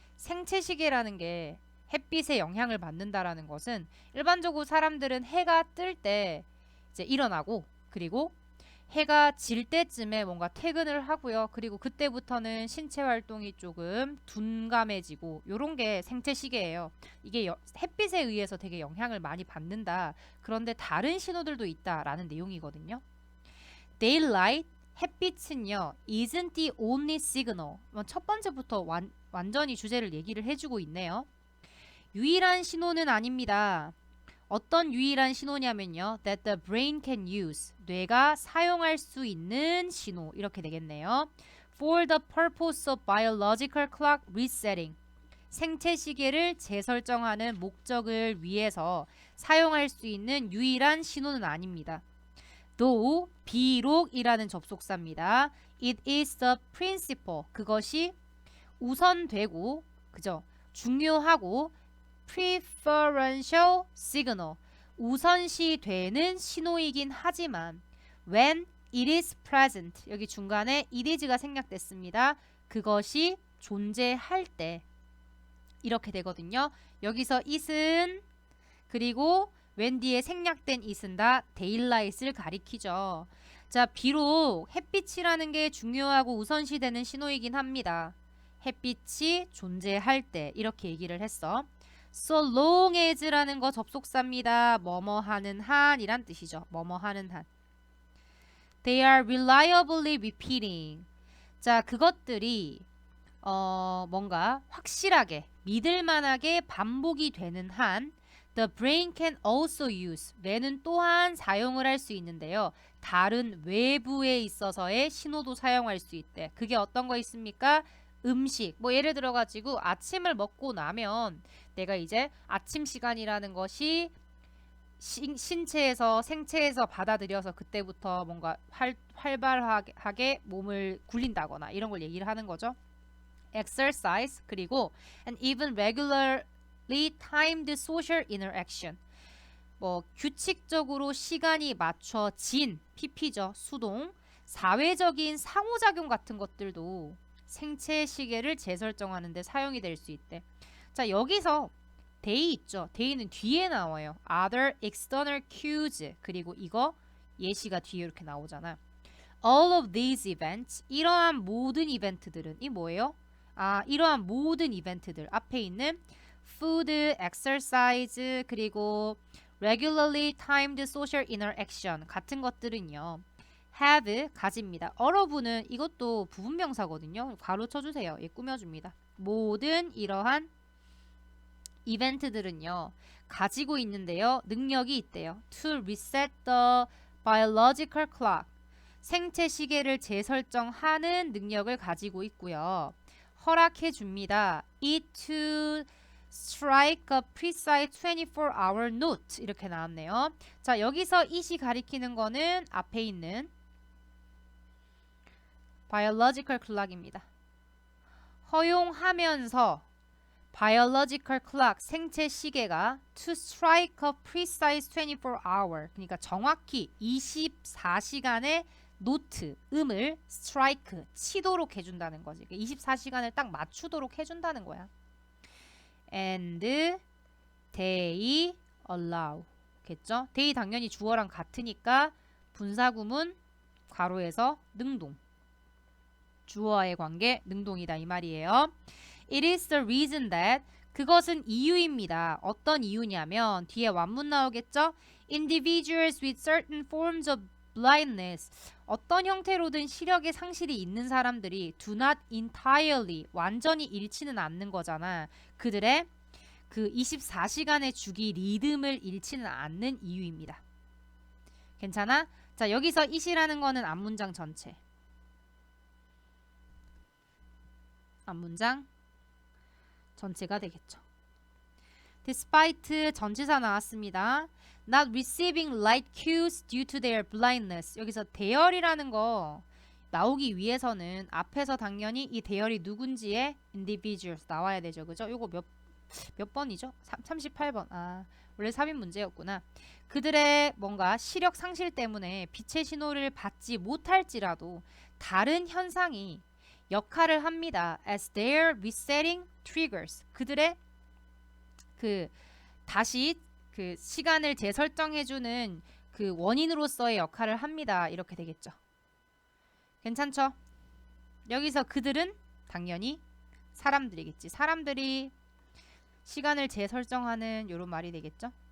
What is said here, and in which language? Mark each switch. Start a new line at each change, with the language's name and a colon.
Korean: 생체 시계라는 게 햇빛에 영향을 받는다라는 것은 일반적으로 사람들은 해가 뜰 때 이제 일어나고 그리고 해가 질 때쯤에 뭔가 퇴근을 하고요. 그리고 그때부터는 신체 활동이 조금 둔감해지고 요런 게 생체 시계예요. 이게 햇빛에 의해서 되게 영향을 많이 받는다. 그런데 다른 신호들도 있다라는 내용이거든요. Daylight, 햇빛은요,
English: isn't the only signal.
Korean: 첫 번째부터 완전히 주제를 얘기를 해주고 있네요. 유일한 신호는 아닙니다. 어떤 유일한 신호냐면요.
English: That the brain can use.
Korean: 뇌가 사용할 수 있는 신호. 이렇게 되겠네요.
English: For the purpose of biological clock resetting.
Korean: 생체 시계를 재설정하는 목적을 위해서 사용할 수 있는 유일한 신호는 아닙니다. Though, 비록이라는 접속사입니다.
English: It is the principal.
Korean: 그것이 우선되고, 그죠? 중요하고
English: preferential signal.
Korean: 우선시 되는 신호이긴 하지만
English: when it is present.
Korean: 여기 중간에 it is가 생략됐습니다. 그것이 존재할 때 이렇게 되거든요. 여기서 it은 그리고 when 뒤에 생략된 it은 다 daylight을 가리키죠. 자, 비록 햇빛이라는 게 중요하고 우선시 되는 신호이긴 합니다. 햇빛이 존재할 때 이렇게 얘기를 했어. So long as라는 거 접속사입니다. 뭐뭐 하는 한이란 뜻이죠. 뭐뭐 하는 한.
English: They are reliably repeating.
Korean: 자, 그것들이 뭔가 확실하게 믿을만하게 반복이 되는 한
English: the brain can also use.
Korean: 뇌는 또한 사용을 할 수 있는데요. 다른 외부에 있어서의 신호도 사용할 수 있대. 그게 어떤 거 있습니까? 음식. 뭐 예를 들어 가지고 아침을 먹고 나면 내가 이제 아침 시간이라는 것이 신체에서 생체에서 받아들여서 그때부터 뭔가 활발하게 몸을 굴린다거나 이런 걸 얘기를 하는 거죠.
English: exercise
Korean: 그리고
English: and even regularly timed social interaction.
Korean: 뭐 규칙적으로 시간이 맞춰진 PP죠. 수동. 사회적인 상호작용 같은 것들도 생체 시계를 재설정하는 데 사용이 될 수 있대. 자, 여기서 they 있죠. they는 뒤에 나와요.
English: other external cues.
Korean: 그리고 이거 예시가 뒤에 이렇게 나오잖아.
English: all of these events.
Korean: 이러한 모든 이벤트들은 이 뭐예요? 이러한 모든 이벤트들 앞에 있는 food, exercise 그리고
English: regularly timed social interaction
Korean: 같은 것들은요. have 가집니다. allof는 이것도 부분명사거든요. 괄호 쳐주세요. 예, 꾸며줍니다. 모든 이러한 이벤트들은요. 가지고 있는데요. 능력이 있대요.
English: To reset the biological clock.
Korean: 생체 시계를 재설정하는 능력을 가지고 있고요. 허락해 줍니다.
English: It to strike a precise 24-hour note.
Korean: 이렇게 나왔네요. 자, 여기서 it이 가리키는 거는 앞에 있는 biological clock입니다. 허용하면서 biological clock 생체 시계가
English: to strike a precise 24-hour
Korean: 그러니까 정확히 24시간의 노트, 음을 strike, 치도록 해준다는 거지. 24시간을 딱 맞추도록 해준다는 거야.
English: And they allow
Korean: 겠죠? they 당연히 주어랑 같으니까 분사구문 괄호에서 능동. 주어와의 관계 능동이다 이 말이에요.
English: It is the reason that
Korean: 그것은 이유입니다. 어떤 이유냐면 뒤에 완문 나오겠죠?
English: Individuals with certain forms of blindness
Korean: 어떤 형태로든 시력의 상실이 있는 사람들이
English: do not entirely
Korean: 완전히 잃지는 않는 거잖아. 그들의 그 24시간의 주기 리듬을 잃지는 않는 이유입니다. 괜찮아? 자, 여기서 it이라는 거는 앞문장 전체. 앞문장 전체가 되겠죠. Despite 전치사 나왔습니다.
English: Not receiving light cues due to their blindness.
Korean: 여기서 대열이라는 거 나오기 위해서는 앞에서 당연히 이 대열이 누군지의 individuals 나와야 되죠. 그죠? 요거 몇 번이죠? 38번. 원래 3인 문제였구나. 그들의 뭔가 시력 상실 때문에 빛의 신호를 받지 못할지라도 다른 현상이 역할을 합니다.
English: As their resetting triggers.
Korean: 그들의 다시 시간을 재설정해주는 그 원인으로서의 역할을 합니다. 이렇게 되겠죠. 괜찮죠? 여기서 그들은 당연히 사람들이겠지. 사람들이 시간을 재설정하는 이런 말이 되겠죠.